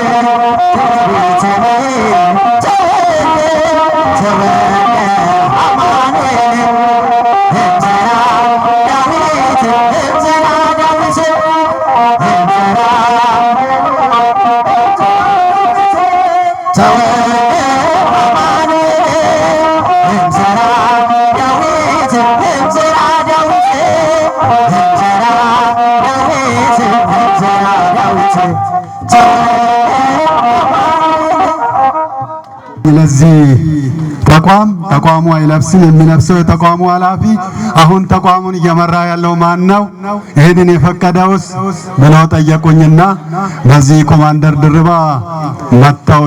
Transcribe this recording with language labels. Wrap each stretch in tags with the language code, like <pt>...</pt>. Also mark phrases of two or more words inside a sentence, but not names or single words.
<gez>በቤተልሔም ተወልደ አማኑኤል እንዘራ ዳዊት እንዘራ ዳዊት እንዘራ ተወልደ አማኑኤል እንዘራ ዳዊት እንዘራ ዳዊት እንዘራ ዳዊት እንዘራ ዳዊት</gez> <am>ለዚህ ተቋሙ አይለብስም። የሚለብሰው የተቋሙ ኃላፊ። አሁን ተቋሙን እየመራ ያለው ማን ነው? ይሄንን የፈቀደውስ ብለው ጠየቁኝና በዚህ ኮማንደር ድርባ መጣው።</am>